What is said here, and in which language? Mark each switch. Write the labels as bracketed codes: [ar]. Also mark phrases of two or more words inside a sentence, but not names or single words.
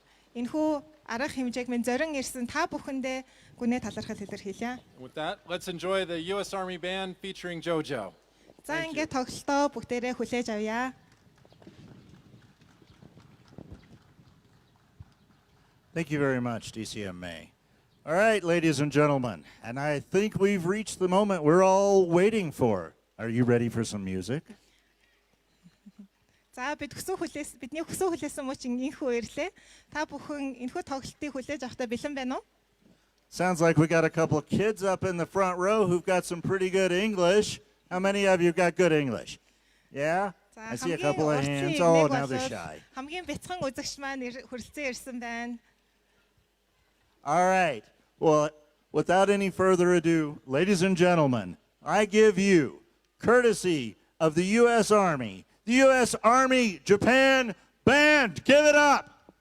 [mn] Энэхүү арга хэмжээг минь зорин ирсэн та бүхэндээ гүнээ талархал илэрхийлье. [en] With that, let's enjoy the U.S. Army Band featuring JoJo. [mn] За ингээд тоглолтоо бүгдээрээ хүлээж авъя. [en] Thank you very much, DCM May. All right, ladies and gentlemen, and I think we've reached the moment we're all waiting for. Are you ready for some music? [mn] За бидний хүссэн хүлээсэн мөч инхүү ирлээ. Та бүхэн энэхүү тоглолтыг хүлээж авахдаа бэлэн байна уу? [en] Sounds like we got a couple of kids up in the front row who've got some pretty good English. How many of you got good English? Yeah? I see a couple of hands. Oh, now they're shy. [mn] Хамгийн бяцхан үзэгч маань хүрэлцэн ирсэн байна. [en] All right. Well, without any further ado, ladies and gentlemen, I give you, courtesy of the U.S. Army, the U.S. Army Japan Band. Give it up.